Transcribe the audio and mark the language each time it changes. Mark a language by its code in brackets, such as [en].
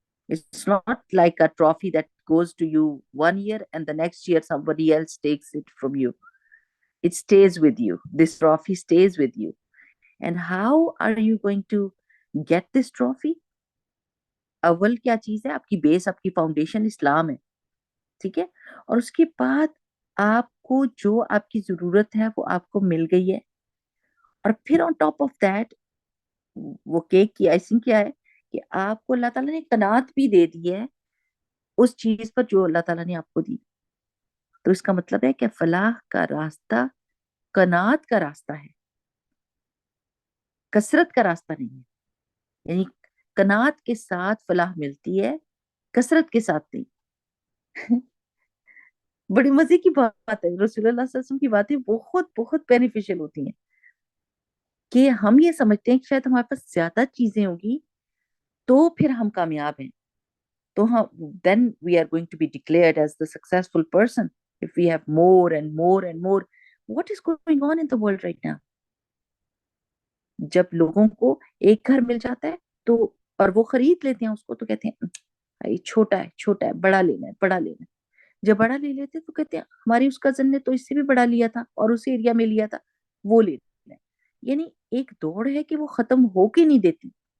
[en] It's not like a trophy that goes to you one year and the next year somebody else takes it from you. It stays with you. This trophy stays with you. And how are you going to get this trophy? [hi] अव्वल क्या चीज है? आपकी base, आपकी foundation इस्लाम है, ठीक है। और उसके बाद आपको जो आपकी जरूरत है वो आपको मिल गई है, और फिर [en] on top of that [hi] वो केक की आइसिंग क्या है कि आपको अल्लाह ताला ने कनात भी दे दी है उस चीज पर जो अल्लाह ताला ने आपको दी। तो इसका मतलब है कि फलाह का रास्ता कनात का रास्ता है, कसरत का रास्ता नहीं है। यानी कनात के साथ फलाह मिलती है, कसरत के साथ नहीं। बड़ी मजे की बात है, रसूलुल्लाह सल्लल्लाहु अलैहि वसल्लम की बातें बहुत बहुत बेनिफिशियल होती हैं कि हम ये समझते हैं कि शायद हमारे पास ज्यादा चीजें होगी तो फिर हम कामयाब हैं, तो हम [en] then we are going to be declared as the successful person if we have more and more [hi] and more. [en] What is going on in the world right now? [hi] जब लोगों को एक घर मिल जाता है तो, और वो खरीद लेते हैं उसको, तो कहते हैं ये छोटा है, छोटा है, बड़ा लेना है, बड़ा लेना है। जब बड़ा ले लेते हैं तो कहते हैं हमारी उस कजन ने तो इससे भी बड़ा लिया था और उस एरिया में लिया था, वो ले लेना है। यानी एक दौड़ है कि वो खत्म हो के नहीं देती।